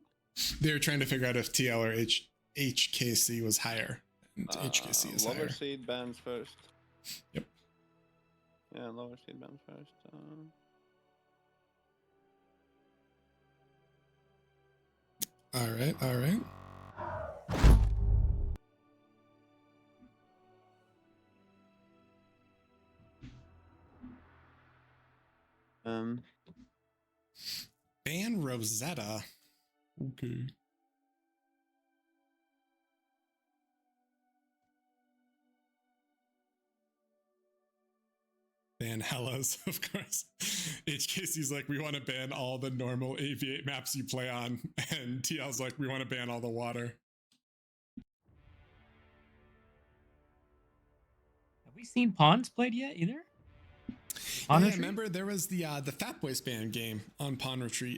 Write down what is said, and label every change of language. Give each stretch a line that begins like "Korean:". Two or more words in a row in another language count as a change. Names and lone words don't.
English: They're trying to figure out if TL or HKC was higher, and HKC is lower higher. seed bans first. Yep. Yeah, lower seed bans first. All right. All right. Ban Rosetta. Okay. Ban Hellas, of course. HKC's like, we want to ban all the normal AV8 maps you play on. And TL's like, we want to ban all the water. Have we seen Pawns played yet either? Yeah, remember there was the Fat Boy Span game on Pawn Retreat.